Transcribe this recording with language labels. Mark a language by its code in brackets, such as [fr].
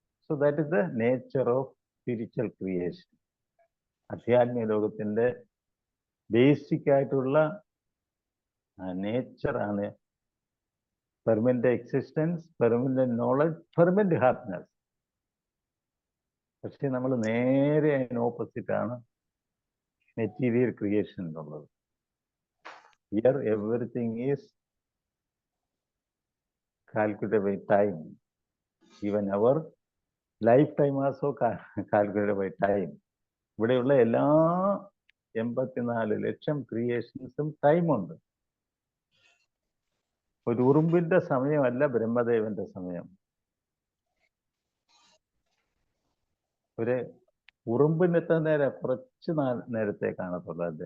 [en] So that is the nature of spiritual creation. [ml] ആധ്യാത്മിക ലോകത്തിന്റെ [en] Basic ആയിട്ടുള്ള നേച്ചറാണ് permanent existence, permanent knowledge, permanent happiness. [ml] പക്ഷെ നമ്മൾ നേരെ അതിന് ഓപ്പോസിറ്റ് ആണ് മെറ്റീരിയൽ ക്രിയേഷൻ എന്നുള്ളത്. [en] Here everything is calculated by time. Even our lifetime also calculated by time. [ml] ഇവിടെയുള്ള എല്ലാ 84 ലക്ഷം ക്രിയേഷൻസും ടൈമുണ്ട്. ഒരു ഉറുമ്പിന്റെ സമയമല്ല ബ്രഹ്മദേവന്റെ സമയം. ഒരു ഉറുമ്പിന് എത്ര നേരം, കുറച്ച് നേരത്തെ കാണത്തുള്ളത്.